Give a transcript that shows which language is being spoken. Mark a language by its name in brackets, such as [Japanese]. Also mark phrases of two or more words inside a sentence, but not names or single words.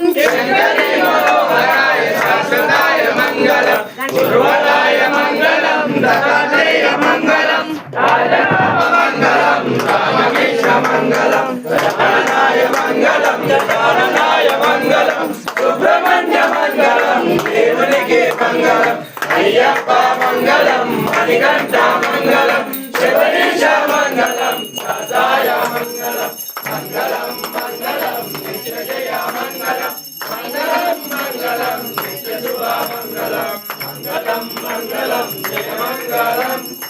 [Sanskrit] शंकरे मनोहराय शाश्वताय मंगलम गुरुवराय मंगलम दत्तात्रेय मंगलम राजनाम मंगलम रामकृष्ण मंगलम रमणाय मंगलम जटाननाय मंगलम सुब्रह्मण्य मंगलम [Telugu] దేవునికి మంగళం [Sanskrit] అయ్యప్ప మంగళం మణికంఠ మంగళం శివరీశ మంగళం సదాయ మంగళం మంగళం మంగళం నిత్య జయ మంగళం మంగళం మంగళం నిత్య శుభ మంగళం మంగళం మంగళం జయ మంగళం